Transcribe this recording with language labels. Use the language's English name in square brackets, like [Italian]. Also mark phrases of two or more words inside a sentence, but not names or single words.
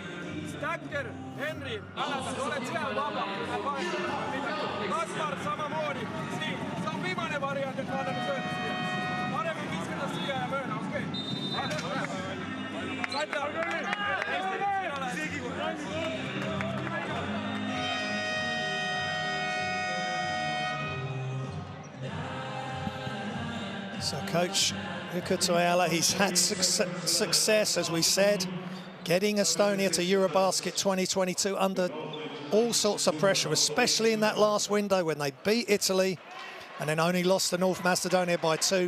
[Estonian] Stacker, Henry, Alatas, oled seal vaba. Kaspar, samamoodi. Siin, see on viimane variant, et me anname sööda siia. Parem on viskada siia ja mööda, okei. [English] So Coach Ukutuyala, he's had success, as we said, getting Estonia to Eurobasket 2022 under all sorts of pressure, especially in that last window when they beat Italy and then only lost to North Macedonia by 2.